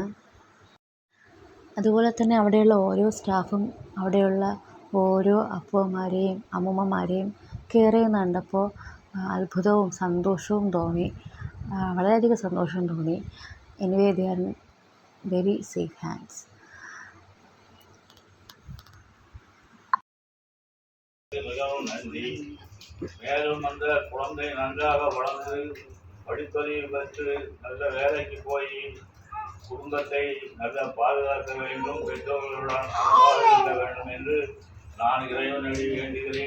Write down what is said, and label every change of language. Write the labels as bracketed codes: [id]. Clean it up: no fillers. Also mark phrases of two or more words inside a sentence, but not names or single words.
[ml] അതുപോലെ തന്നെ അവിടെയുള്ള ഓരോ സ്റ്റാഫും അവിടെയുള്ള ഓരോ അപ്പൂപ്പന്മാരെയും അമ്മൂമ്മമാരെയും കെയർ ചെയ്യുന്നത് കണ്ടപ്പോൾ അത്ഭുതവും സന്തോഷവും തോന്നി. വളരെയധികം സന്തോഷം തോന്നി. [en] anyway they are very safe hands. [ta] மிகவும் நன்றி. மேலும் அந்த குழந்தை நன்றாக வளர்ந்து படிப்பறிவு பெற்று நல்ல வேலைக்கு போய் குடும்பத்தை நல்ல பாதுகாக்க வேண்டும், பெற்றோர்களுடன் அன்பாக இருக்க வேண்டும் என்று நான் இறைவனடி வேண்டுகிறேன்.